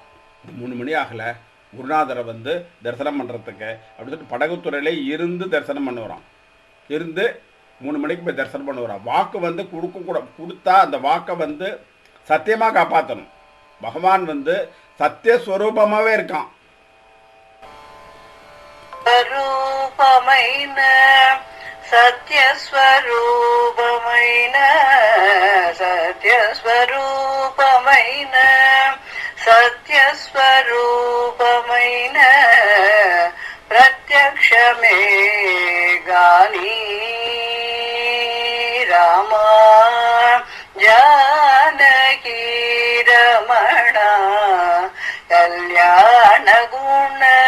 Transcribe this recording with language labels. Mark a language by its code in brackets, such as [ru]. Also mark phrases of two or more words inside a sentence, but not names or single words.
[ta] 3 மணி ஆகலை, குருநாதரை வந்து தரிசனம் பண்ணுறதுக்கு அப்படின்னு சொல்லிட்டு படகுத்துறையிலே இருந்து தரிசனம் பண்ணுவான். இருந்து 3 மணிக்கு போய் தரிசனம் பண்ணுவான். வாக்கு வந்து கொடுத்தா அந்த வாக்கை வந்து சத்தியமாக காப்பாற்றணும். பகவான் வந்து சத்தியஸ்வரூபமாகவே இருக்கான். [te] సత్యస్వరూపమైన సత్యస్వరూపమైన సత్యస్వరూపమైన ప్రత్యక్షమే గాని రామా జానకీ రమణ కళ్యాణ గుణ